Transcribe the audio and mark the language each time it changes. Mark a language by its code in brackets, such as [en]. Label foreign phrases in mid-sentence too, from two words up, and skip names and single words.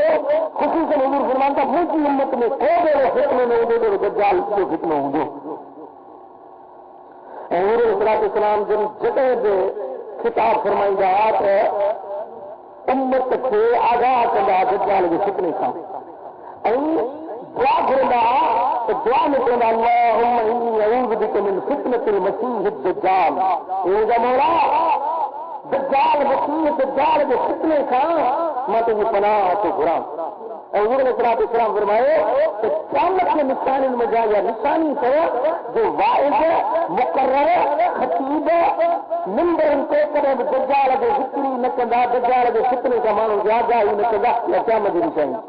[sd] ख़ुसूसन हुज़ूर फरमाइनि था मुंहिंजी उम्मत में को बि अहिड़ो फितनो न हूंदो जहिड़ो दज्जाल जो फितनो हूंदो। ऐं हुज़ूर अलैहिस्सलाम जॾहिं बि ख़िताब फरमाईंदा त उम्मत खे आगाह कंदा दज्जाल जे फितने खां ऐं दुआ घुरंदा त दुआ में चवंदा [ar] اللهم إني أعوذ بك من فتنة المسيح الدجال. [sd] हे मौला दज्जाल मसीह दज्जाल जे फितने खां मां तुंहिंजी पनाह थो घुरां। ऐं हुज़ूर अलैहिस्सलाम फरमायो त क़यामत जे निशानियुनि में जा इहा निशानी अथव जो वाइज़ मुक़र्रर ख़तीब मिंबरनि ते कॾहिं बि दज्जाल जो ज़िक्र ई न कंदा दज्जाल जे फितने खां माण्हू आगाही न कंदा इहा क़यामत जी निशानी।